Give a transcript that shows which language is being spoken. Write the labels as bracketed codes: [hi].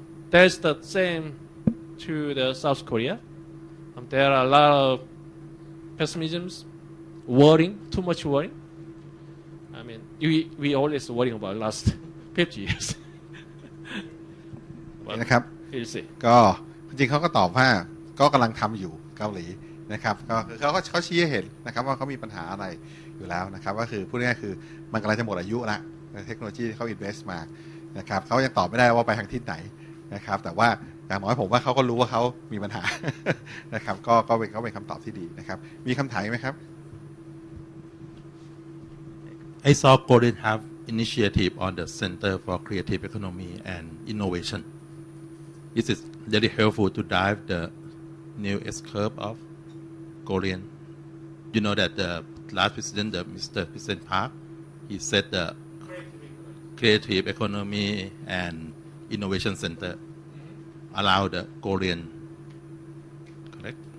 [en] That's the same to the South Korea. There are a lot of pessimisms, worrying, too much worrying. I mean, we always worrying about last 50 years. [th] นะครับ [en] We'll see. [th] ก็จริงๆเขาก็ตอบว่าก็กำลังทำอยู่เกาหลีนะครับก็คือเขาชี้ให้เห็นนะครับว่าเขามีปัญหาอะไรอยู่แล้วนะครับก็คือพูดง่ายๆคือมันกำลังจะหมดอายุละเทคโนโลยีที่เขา invest มานะครับเขายังตอบไม่ได้ว่าไปทางทิศไหนนะครับแต่ว่าอย่างน้อยผมว่าเขาก็รู้ว่าเขามีปัญหา นะครับก็เป็นคำตอบที่ดีนะครับมีคำถามไหมครับ [en] I saw Korean have initiative on the Center for Creative Economy and Innovation. Is it really helpful to drive the new S-curve of Korean? You know that the last president, Mr. President Park, he said the Creative Economy and Innovation Center allow the Korean, correct?